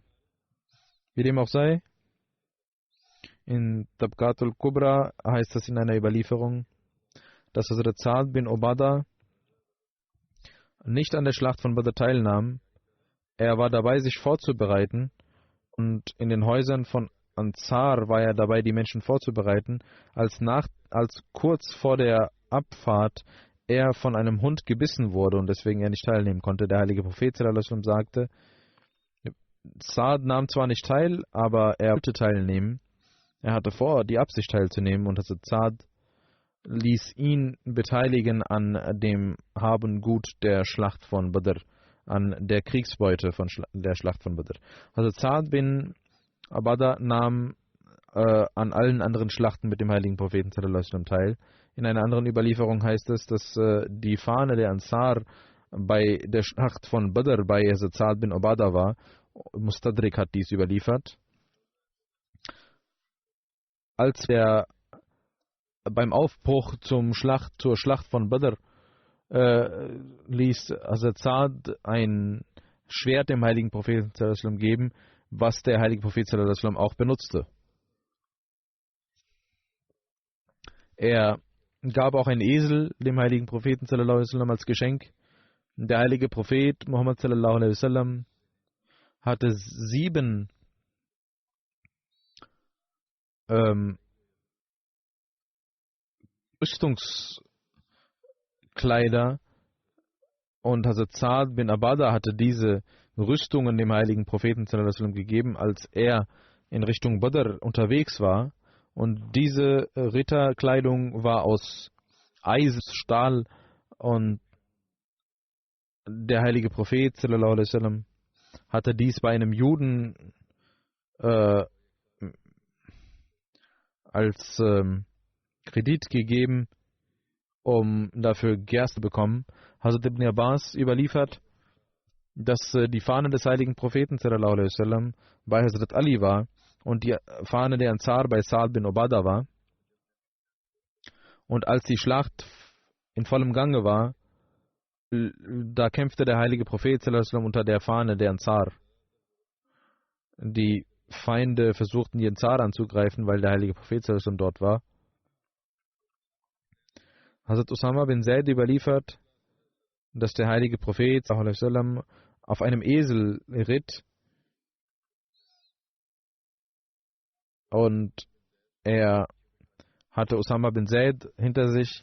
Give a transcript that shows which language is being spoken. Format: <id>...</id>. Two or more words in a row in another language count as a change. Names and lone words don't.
<de>Wie dem auch sei, in Tabqatul Kubra heißt es in einer Überlieferung, dass Hazrat Sa'd bin Ubadah nicht an der Schlacht von Badr teilnahm. Er war dabei, sich vorzubereiten, und in den Häusern von Ansar war er dabei, die Menschen vorzubereiten, als kurz vor der Abfahrt er von einem Hund gebissen wurde und deswegen er nicht teilnehmen konnte. Der heilige Prophet</de> <ar>صلى الله عليه وسلم</ar> <de>sagte, Sa'd nahm zwar nicht teil, aber er wollte teilnehmen. Er hatte vor, die Absicht teilzunehmen, und Sa'd ließ ihn beteiligen an dem Hab und Gut der Schlacht von Badr, an der Kriegsbeute von der Schlacht von Badr. Sa'd bin Ubadah nahm an allen anderen Schlachten mit dem heiligen Propheten</de> <ar>صلى الله عليه وسلم</ar> <de>teil. In einer anderen Überlieferung heißt es, dass die Fahne der Ansar bei der Schlacht von Badr bei Sa'd bin Ubadah war. Mustadrik hat dies überliefert. Als er beim Aufbruch zur Schlacht von Badr ließ Sa'd ein Schwert dem heiligen Propheten</de> <ar>صلى الله عليه وسلم</ar> <de>geben, was der heilige Prophet</de> <ar>صلى الله عليه وسلم</ar> <de>auch benutzte. Er gab auch einen Esel dem heiligen Propheten</de> <ar>صلى الله عليه وسلم</ar> <de>als Geschenk. Der heilige Prophet Muhammad</de> <ar>صلى الله عليه وسلم</ar> <de>hatte 7 Rüstungskleider, und Hazrat Sa'd bin Ubadah hatte diese Rüstungen dem heiligen Propheten</de> <ar>صلى الله عليه وسلم</ar> <de>gegeben, als er in Richtung Badr unterwegs war. Und diese Ritterkleidung war aus Eisen, Stahl, und der heilige Prophet</de> <ar>صلى الله عليه وسلم</ar> <de>hatte dies bei einem Juden als Kredit gegeben, um dafür Gerste zu bekommen. Hazrat ibn Abbas überliefert, dass die Fahne des heiligen Propheten</de> <ar>صلى الله عليه وسلم</ar> <de>bei Hazrat Ali war und die Fahne der Ansar bei Sa'd bin Ubadah war. Und als die Schlacht in vollem Gange war, da kämpfte der heilige Prophet</de> <ar>صلى الله عليه وسلم</ar> <de>unter der Fahne der Ansar. Die Feinde versuchten die Ansar anzugreifen, weil der heilige Prophet</de> <ar>صلى الله عليه وسلم</ar> <de>dort war. Hazrat Usama bin Zaid überliefert, dass der heilige Prophet</de> <ar>صلى الله عليه وسلم</ar> <de>auf einem Esel ritt und er hatte Usama bin Zaid hinter sich.</de>